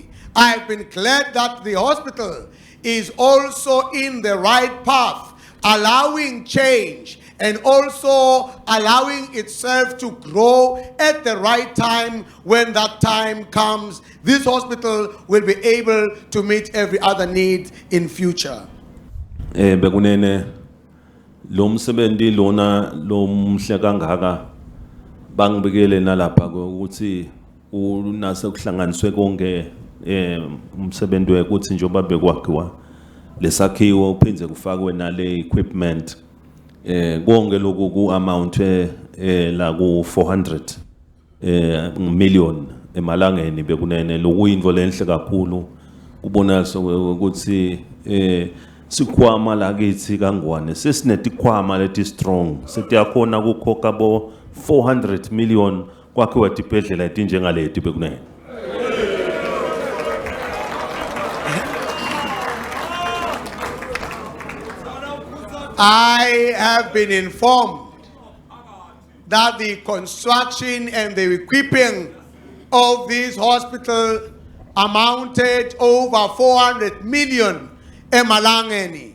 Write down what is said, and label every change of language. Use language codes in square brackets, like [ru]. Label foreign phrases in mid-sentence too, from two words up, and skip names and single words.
[en] I've been glad that the hospital is also in the right path, allowing change and also allowing itself to grow at the right time. When that time comes, this hospital will be able to meet every other need in future. [ss] Bekunene lo msebenzi lona lo mhle kangaka bangibikele nalapha ukuthi unase kuhlanganiswe konke umsebenzi wekuthi njoba bekwakhiwa lesakhiwo uphinze kufakwe nale equipment konke lokhu ku amount la ku 400 million emalangeni bekunene lokuyinto lenhle kakhulu kubonakala ukuthi sikhwama la kithi kangwane sesinetikhwama leti strong setiyakhona ukukhokha bo 400 million kwakhiwa dibhedlela etinjengaleti bekunene. [en] I have been informed that the construction and the equipping of this hospital amounted over 400 million emalangeni.